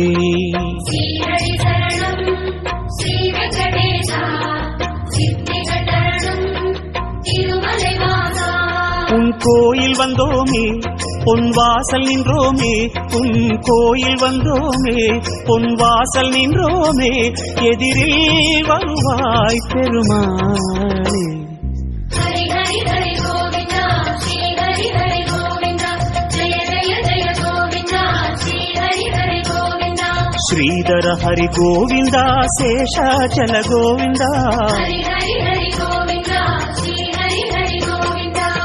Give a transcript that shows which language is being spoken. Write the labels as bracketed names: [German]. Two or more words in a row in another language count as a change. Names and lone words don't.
[Sanskrit] श्री हरि शरणं श्री वेंकटेशा [Tamil] सिद्धिகள் தரணும் திருமலை வாசா உன் கோயில் வந்தோமே பொன் வாசல் நின்றோமே உன் கோயில் வந்தோமே பொன் வாசல் நின்றோமே எதிரில் வருவாய் பெருமாளே. ஹரி ஹரி ஹரி கோவிந்தா ஸ்ரீ ஹரி ஹரி கோவிந்தா ஜெய ஜெய ஜெய கோவிந்தா ஸ்ரீ ஹரி ஹரி கோவிந்தா. ಶ್ರೀಧರ ಹರಿ ಗೋವಿಂದ ಶೇಷಾಚಲ ಗೋವಿಂದ ஹரி ஹரி ஹரி கோவிந்தா ஸ்ரீ ஹரி ஹரி கோவிந்தா.